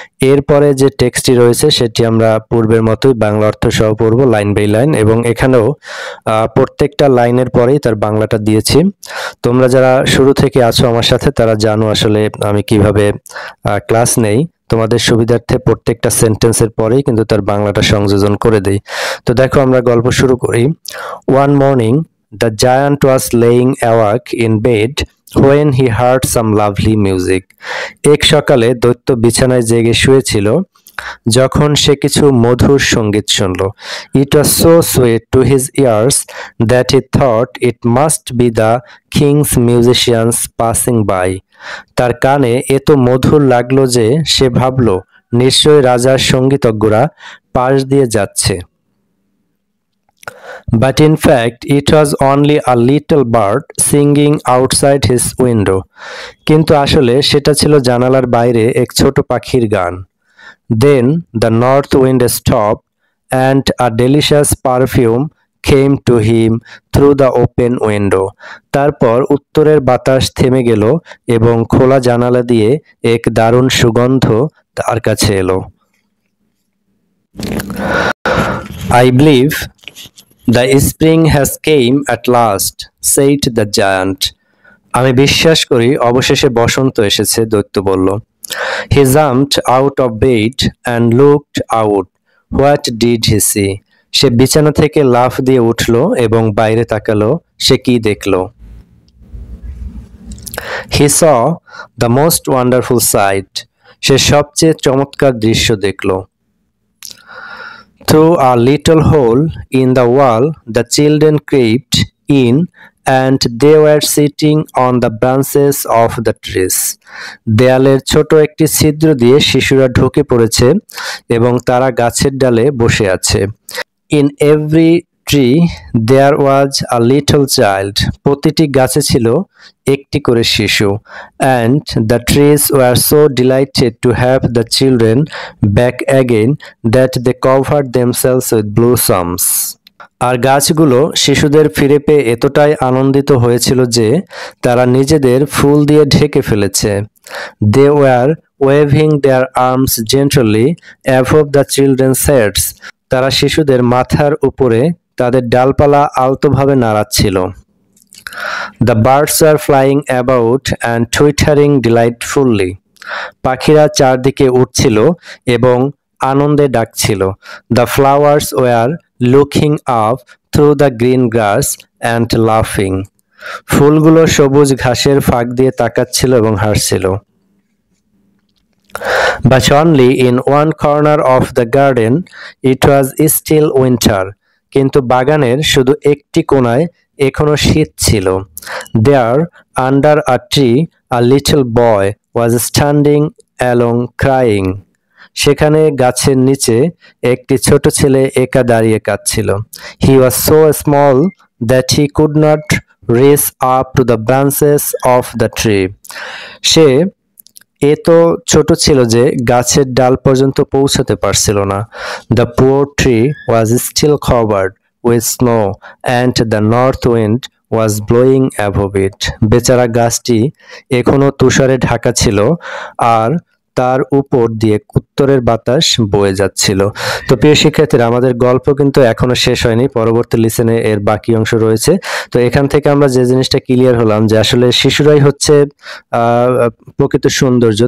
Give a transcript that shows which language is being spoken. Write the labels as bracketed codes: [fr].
[bn] এরপরে যে টেক্সটটি রয়েছে সেটি আমরা পূর্বের মতোই বাংলা অর্থ সহ পড়ব লাইন বাই লাইন, এবং এখানেও প্রত্যেকটা লাইনের পরেই তার বাংলাটা দিয়েছি। তোমরা যারা শুরু থেকে আছো আমার সাথে, তারা জানো আসলে আমি কিভাবে ক্লাস নেই। তোমাদের সুবিধার্থে প্রত্যেকটা সেন্টেন্সের পরেই কিন্তু তার বাংলাটা সংযোজন করে দেই। তো দেখো, আমরা গল্প শুরু করি। [en] One morning the giant was laying awake in bed when he heard some lovely music. [bn] এক সকালে দৈত্য বিছানায় জেগে শুয়েছিল যখন সে কিছু মধুর সঙ্গীত শুনল। [en] It was so sweet to his ears that he thought it must be the king's musicians passing by. [bn] তার কানে এত মধুর লাগলো যে সে ভাবল নিশ্চয়ই রাজার সঙ্গীতজ্ঞরা পাশ দিয়ে যাচ্ছে। [en] But in fact, it was only a little bird singing outside his window. [bn] কিন্তু আসলে সেটা ছিল জানালার বাইরে এক ছোট পাখির গান। [en] Then the north wind stopped and a delicious perfume came to him through the open window. [bn] তারপর উত্তরের বাতাস থেমে গেল এবং খোলা জানালা দিয়ে এক দারুণ সুগন্ধ তার কাছে এলো। [en] I believe the spring has came at last, said the giant. [bn] আমি বিশ্বাস করি অবশেষে বসন্ত এসেছে, দৈত্য বলল। [en] He jumped out of bed and looked out. What did he see? [bn] সে বিছানা থেকে লাফ দিয়ে উঠল এবং বাইরে তাকালো। সে কি দেখল? [en] He saw the most wonderful sight. [bn] সে সবচেয়ে চমৎকার দৃশ্য দেখল। [en] Through a little hole in the wall, the children crept in, and they were sitting on the branches of the trees. [bn] দেয়ালের ছোট একটি ছিদ্র দিয়ে শিশুরা ঢুকে পড়েছে এবং তারা গাছের ডালে বসে আছে। [en] In every tree there was a little child. [bn] প্রতিটি গাছে ছিল একটি করে শিশু। [en] And the trees were so delighted to have the children back again that they covered themselves with blossoms. [bn] আর গাছগুলো শিশুদের ফিরে পেয়ে এতটাই আনন্দিত হয়েছিল যে তারা নিজেদের ফুল দিয়ে ঢেকে ফেলেছে। [en] They were waving their arms gently above the children's heads. [bn] তারা শিশুদের মাথার উপরে তাদের ডালপালা আলতোভাবে নাড়াচ্ছিল। [en] The birds were flying about and twittering delightfully. [bn] পাখিরা চারদিকে উড়ছিল এবং আনন্দে ডাকছিল। [en] The flowers were looking up through the green grass and laughing. [bn] ফুলগুলো সবুজ ঘাসের ফাঁক দিয়ে তাকাচ্ছিল এবং হাসছিল। [en] But only in one corner of the garden it was still winter. [bn] কিন্তু বাগানের শুধু একটি কোণায় এখনো শীত ছিল। [en] There, under a tree, a little boy was standing alone crying. [bn] সেখানে গাছের নিচে একটি ছোট ছেলে একা দাঁড়িয়ে কাঁদছিল। [en] He was so small that he could not reach up to the branches of the tree. [bn] সে এত ছোট ছিল যে গাছের ডাল পর্যন্ত পৌঁছাতে পারছিল না। [en] The poor tree was still covered with snow and the north wind was blowing above it. [bn] বেচারা গাছটি এখনো তুষারে ঢাকা ছিল আর তার উপর দিয়ে উত্তরের বাতাস বয়ে যাচ্ছিল। তো প্রিয় শিক্ষার্থীরা, আমাদের গল্প কিন্তু এখনো শেষ হয়নি, পরবর্তী লিসেনে এর বাকি অংশ রয়েছে। তো এখান থেকে আমরা যে জিনিসটা ক্লিয়ার হলাম যে আসলে শিশুরাই হচ্ছে প্রকৃত সৌন্দর্য।